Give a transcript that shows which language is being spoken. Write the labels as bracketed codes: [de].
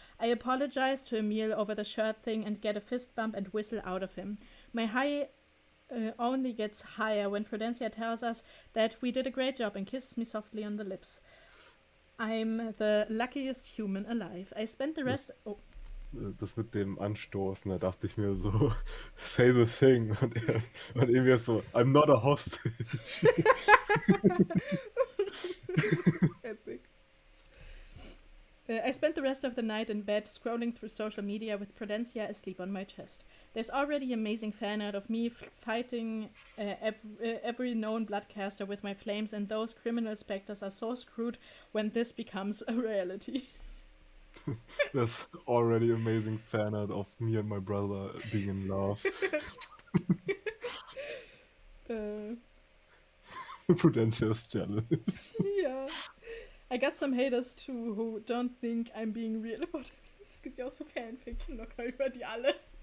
[en] I apologize to Emil over the shirt thing and get a fist bump and whistle out of him. My high only gets higher when Prudencia tells us that we did a great job and kisses me softly on the lips. I'm the luckiest human alive. I spent the rest... [de] Das mit dem Anstoßen, da dachte ich mir so, [en] say the thing. [de] Und irgendwie so, [en] I'm not a hostage. Epic. I spent the rest of the night in bed scrolling through social media with Prudencia asleep on my chest. There's already amazing fan art of me fighting every known bloodcaster with my flames, and those criminal specters are so screwed when this becomes a reality. There's already amazing fan art of me and my brother being in love. Prudencia is jealous. [de] Ja. [en] I got some haters too who don't think I'm being real about it. [de] Es gibt ja auch so Fanfiction locker über die alle.